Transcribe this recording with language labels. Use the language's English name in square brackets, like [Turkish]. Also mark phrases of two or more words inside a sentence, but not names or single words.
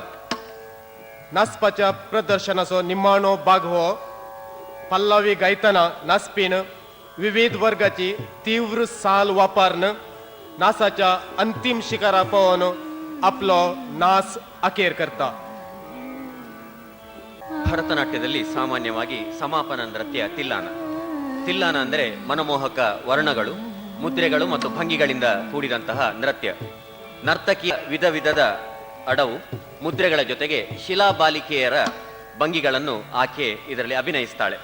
[Konkani] नाचपाच्या प्रदर्शनाचो निमाणो भाग हो पल्लवी गायतना नाचपीन विविध वर्गाची तीव्र साल वापरून नाचाच्या अंतिम शिखरा पावन आपलो नाच अखेर करता. [Kannada] ಭರತನಾಟ್ಯದಲ್ಲಿ ಸಾಮಾನ್ಯವಾಗಿ ಸಮಾಪನ ನೃತ್ಯ ತಿಲ್ಲಾನ. ತಿಲ್ಲಾನ ಅಂದರೆ ಮನಮೋಹಕ ವರ್ಣಗಳು, ಮುದ್ರೆಗಳು ಮತ್ತು ಭಂಗಿಗಳಿಂದ ಕೂಡಿದಂತಹ ನೃತ್ಯ. ನರ್ತಕಿಯ ವಿಧ ವಿಧದ ಅಡವು ಮುದ್ರೆಗಳ ಜೊತೆಗೆ ಶಿಲಾಬಾಲಿಕೆಯರ ಭಂಗಿಗಳನ್ನು ಆಕೆ ಇದರಲ್ಲಿ ಅಭಿನಯಿಸ್ತಾಳೆ.